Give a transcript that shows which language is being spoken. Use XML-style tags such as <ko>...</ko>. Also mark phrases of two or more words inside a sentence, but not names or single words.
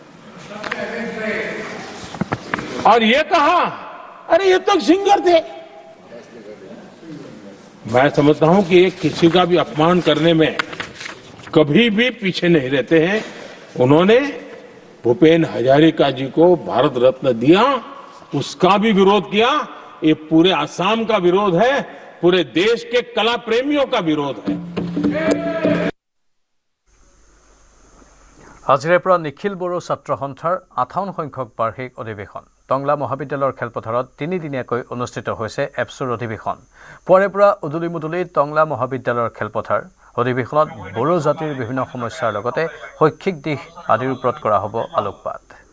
<hi>और ये कहा अरे ये तो सिंगर थे मैं समझता हूं कि एक किसी का भी अपमान करने में कभी भी पीछे नहीं रहते हैं उन्होंने भूपेन हजारिका जी को भारत रत्न दिया उसका भी विरोध किया ये पूरे असम का विरोध है पूरे देश के कला प्रेमियों का विरोध है</hi> <as>আজিৰে পৰা নিখিল বড়ো ছাত্ৰ সন্থাৰ 58 সংখ্যক বাৰ্ষিক অধিৱেশন টংলা মহাবিদ্যালয়ৰ খেলপথাৰত 3 দিনীয়াকৈ অনুষ্ঠিত হৈছে এপছুৰ অধিৱেশন পুৱাৰে পৰা উদুলি মুদুলি টংলা মহাবিদ্যালয়ৰ খেলপথাৰ অধিৱেশনত বড়ো জাতিৰ বিভিন্ন সমস্যাৰ লগতে শৈক্ষিক দিশ আদিৰ ওপৰত কৰা হ'ব আলোকপাত</as>